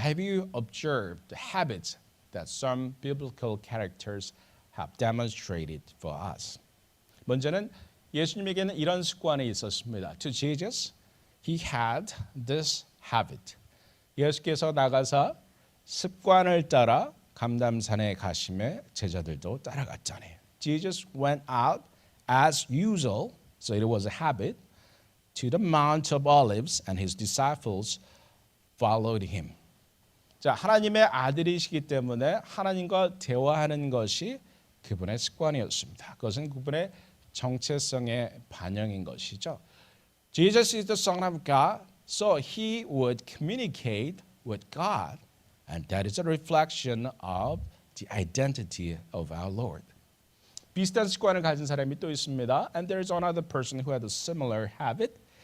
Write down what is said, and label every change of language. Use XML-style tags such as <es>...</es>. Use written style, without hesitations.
<en>Have you observed the habits that some biblical characters have demonstrated for us?</en> <ko>먼저는 예수님에게는 이런 습관이 있었습니다.</ko> <en>To Jesus, he had this habit.</en> <ko>예수께서 나가사 습관을 따라 감람산에 가심에 제자들도 따라갔잖아요.</ko> <en>Jesus went out as usual, so it was a habit, to the Mount of Olives, and his disciples followed him.</en> <ko>자, 하나님의 아들이시기 때문에 하나님과 대화하는 것이 그분의 습관이었습니다. 그것은 그분의 정체성의 반영인 것이죠.</ko> <en>Jesus is the Son of God, so he would communicate with God, and that is a reflection of the identity of our Lord.</en> <ko>비슷한 습관을 가진 사람이 또 있습니다.</ko> <en>And there is another person who had a similar habit.</en>